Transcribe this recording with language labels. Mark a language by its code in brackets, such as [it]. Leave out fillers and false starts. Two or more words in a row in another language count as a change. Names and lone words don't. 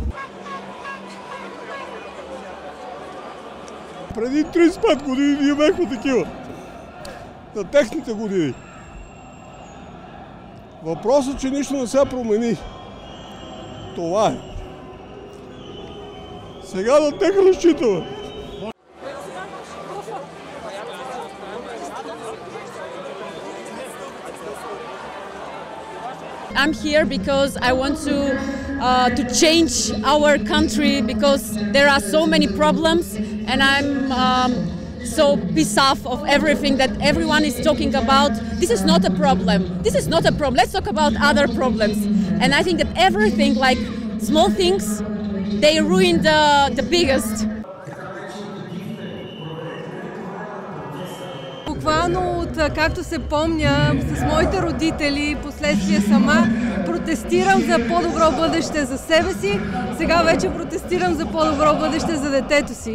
[bg] Преди 35 години ние бяхме такива. На техните години. Въпросът, че нищо не се промени. Това е. Сега на тях разчитаме. [en] I'm here because I want to change our country, because there are so many problems, and I'm so pissed off of everything that everyone is talking about. This is not a problem. This is not a problem. Let's talk about other problems. And I think that everything, like small things, they ruin the biggest. [bg] Буквално от както се помня с моите родители, последствие сама, протестирам за по-добро бъдеще за себе си, сега вече протестирам за по-добро бъдеще за детето си.